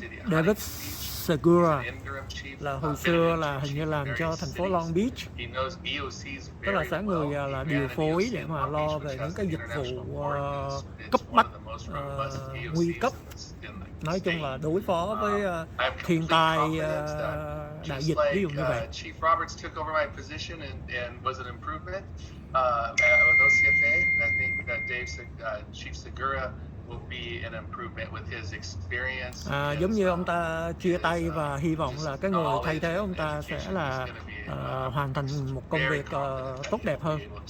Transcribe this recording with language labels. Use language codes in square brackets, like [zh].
[vi] David Segura là hồi xưa là hình như làm cho thành phố Long Beach, tức là sẽ người là điều phối để mà lo về những cái dịch vụ cấp bách, nguy cấp, nói chung là đối phó với thiên tai, đại dịch, ví dụ như vậy. [en] Chief Roberts took over my position and was an improvement with OCFA. I think Chief Segura will be an improvement with his experience. [vi] Giống như ông ta chia tay và hy vọng là cái người thay thế ông ta sẽ là hoàn thành một công việc tốt đẹp hơn.